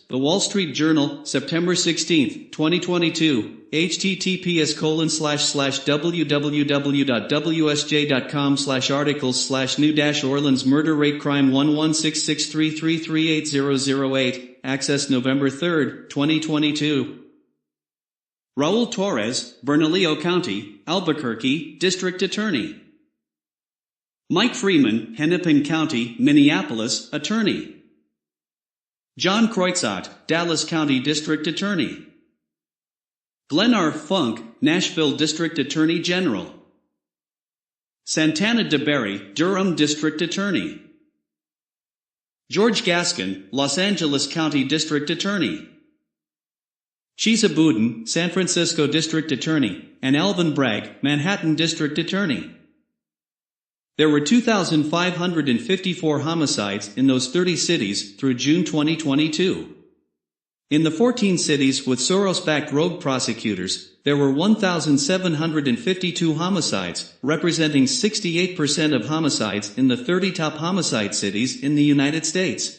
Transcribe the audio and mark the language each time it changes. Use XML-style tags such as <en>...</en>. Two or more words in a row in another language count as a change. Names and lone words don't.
<en>The Wall Street Journal, September 16, 2022, https://www.wsj.com/articles/new Orleans murder rate crime 1166333380008, access November 3, 2022. Raul Torres, Bernalillo County, Albuquerque, District Attorney. Mike Freeman, Hennepin County, Minneapolis, Attorney. John Kreutzat, Dallas County District Attorney. Glenn R. Funk, Nashville District Attorney General. Santana DeBerry, Durham District Attorney. George Gaskin, Los Angeles County District Attorney. Chisa Boudin, San Francisco District Attorney, and Alvin Bragg, Manhattan District Attorney. There were 2,554 homicides in those 30 cities through June 2022. In the 14 cities with Soros-backed rogue prosecutors, there were 1,752 homicides, representing 68% of homicides in the 30 top homicide cities in the United States.</en>